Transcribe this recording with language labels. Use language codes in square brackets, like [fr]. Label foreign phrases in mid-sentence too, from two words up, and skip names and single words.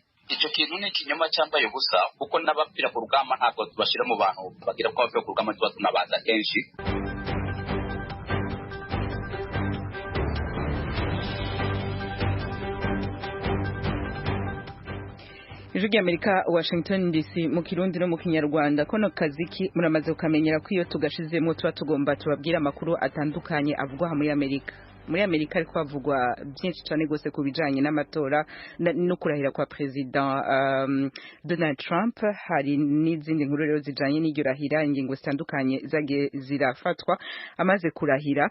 [rw] Icyo kintu ni ikinyoma cyambaye ubusa, kuko n'abapfira ku rugamba ntabwo tubashyira mu bantu bagira ko bapfira ku rugamba, tuba tunabaza kenshi. [rn] Ijwi ry'Amerika, Washington DC, mu Kirundi no mu Kinyarwanda. Kono kaziki muramaze ukamenyera ko iyo tugashizemo tuba tugomba tubabwira amakuru atandukanye avugwa muri Amerika. Muri Amerika ariko havugwa byinshi cyane gose ku bijanye n'amatora no kurahira kwa president Donald Trump. Hari n'izindi nkuru rero zijanye n'iryo rahira, ingingo zitandukanye zagiye zirafatwa amaze kurahira.